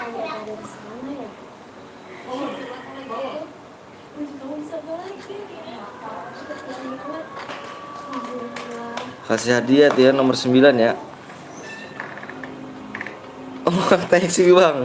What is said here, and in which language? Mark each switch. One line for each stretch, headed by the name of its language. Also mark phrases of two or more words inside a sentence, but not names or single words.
Indonesian: Kasih hadiah tuh ya nomor 9 ya.
English: Oh thanks you bang.